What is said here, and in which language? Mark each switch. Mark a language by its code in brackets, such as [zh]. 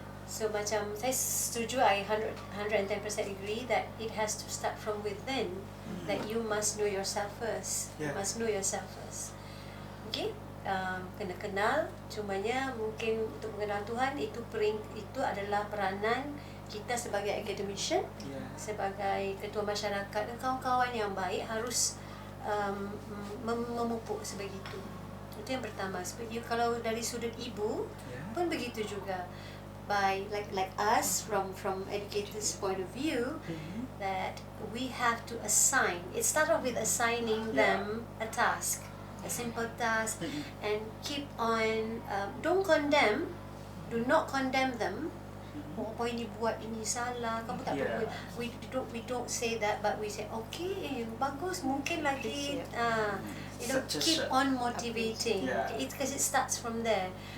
[ms] So macam saya setuju, [en] I 110% agree that it has to start from within. That you must know yourself first. You Yeah. must know yourself first. [ms] Okay? Kena kenal. Cumanya mungkin untuk mengenal Tuhan itu adalah peranan kita sebagai academician, Ya. sebagai ketua masyarakat dan kawan-kawan yang baik harus memupuk sebegitu. Itu yang pertama. Kalau dari sudut ibu Ya. pun begitu juga. [en] By like us from educators' point of view, that we have to assign. It starts off with assigning them a task, a simple task, and keep on. Don't condemn. Do not condemn them. [ms] Oh, apa ini buat ini salah, kamu tak perlu. [en] We don't say that, but we say okay, [ms] bagus, mungkin lagi. [en] Keep on motivating. Yeah. It's because it starts from there.